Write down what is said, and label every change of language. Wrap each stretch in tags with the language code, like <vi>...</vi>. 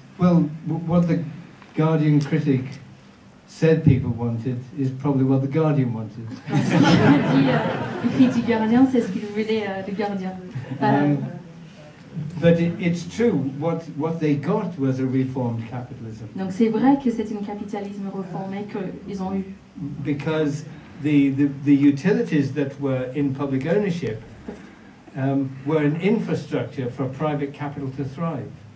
<en>Well, what the Guardian critic said people wanted is probably what the Guardian wanted.</en> <fr>Donc, ce qu'il dit, le critique Guardian, c'est ce qu'il voulait le Guardian.</fr> <en>But it's true. What they got was a reformed capitalism.</en> <fr>Donc c'est vrai que c'est un capitalisme réformé qu'ils ont eu.</fr> <en>Because the utilities that were in public ownership were an infrastructure for private capital to thrive.</en>